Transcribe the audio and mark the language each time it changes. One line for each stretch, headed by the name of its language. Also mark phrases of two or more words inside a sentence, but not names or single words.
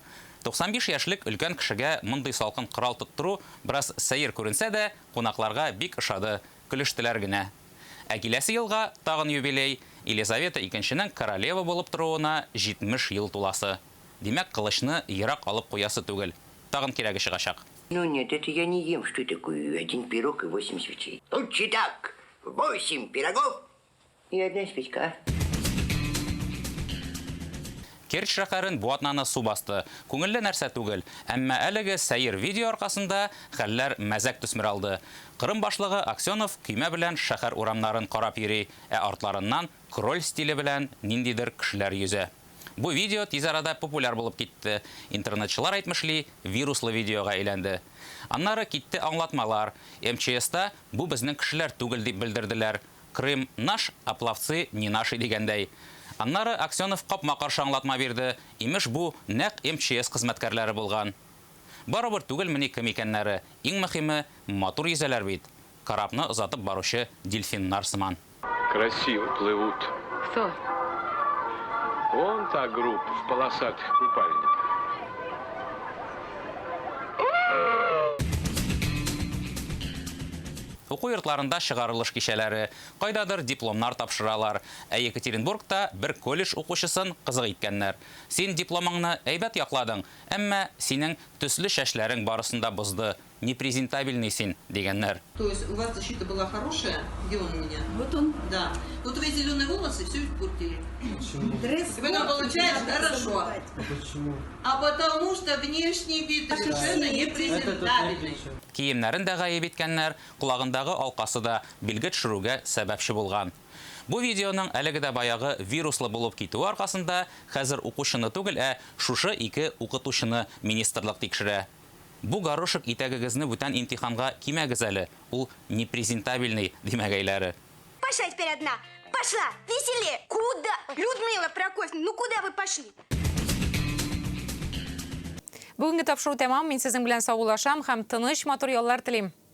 Tatar: 95 яшьлек өлкән кешегә мондый салкын корал тоттыру бераз сәер күренсә дә, кунакларга бик ошады, көлештеләр генә. Киләсе елга тагын юбилей, Елизавета II-нең королева булып торуына 70 ел туласы. Димәк, кылычны ерак алып куясы түгел. Тагын кирәге чыгачак.
Russian: Ну нет, это я не ем, что такое 1 пирог и 8 свечей. Лучше так, 8 пирогов и 1 свечка.
Tatar: Керчь шәһәрен бу атнаны су басты. Күңелле нәрсә түгел, әмма әлеге сәер видео аркасында хәлләр мәзәк төсмер алды. Кырым башлыгы Аксенов көймә белән шәһәр урамнарын карап йөри, артларыннан кроль стиле белән ниндидер кешеләр йөзә. Бу видео тиз арада популяр булып китте. Интернетчылар әйтмешли, вируслы видеога әйләнде. Аннары китте аңлатмалар. МЧСта бу безнең кешеләр түгел дип белдерделәр.
Russian: Крым наш, а пловцы не наши
Tatar: дигәндәй. Аннары Аксенов капма каршы аңлатма бирде. Имеш бу нәкъ МЧС хезмәткәрләре булган. Барыбер түгел мени кем икәннәре. Иң мөһиме матур йөзәләр бит. Карапны озатып баручы дельфиннар сыман.
Russian: Красиво плывут. Кто? Вон та группа в полосатых купальниках.
Tatar: Уку йортларында чыгарылыш кичәләре, кайдадыр дипломнар тапшыралар. Екатеринбургта бер колледж укучысын кызык иткәннәр. Син дипломыңны әйбәт якладың, әмма синең төсле чәчләрең барысында бозды. Непрезентабельный син дигәннәр.
Russian: То есть у вас защита была хорошая? Где он у меня? Вот он. Да. Вот твои зеленые волосы все испортили. Почему? Потом получается хорошо. Почему? А потому что внешний вид совершенно непрезентабельный.
Tatar: Киемнәрен дә гаеп иткәннәр, кулагындагы алкасы да билге төшерүгә сәбәпче булган. Бу видеоның әлеге дә баягы вируслы булып китүе аркасында хәзер укучыны түгел, шушы ике укытучыны министрлык тикшерә. Бу горошек итәгегезне бүтән имтиханга кимәгез әле. Ул непрезентабельный димәгәйләре.
Russian: Пошла теперь одна. Пошла. Веселее. Куда? Людмила Прокофьевна, ну куда вы пошли?
Tatar: Бүгенге тапшыру тәмам. Мин сезнең белән саулашам һәм тыныч матур яллар телим.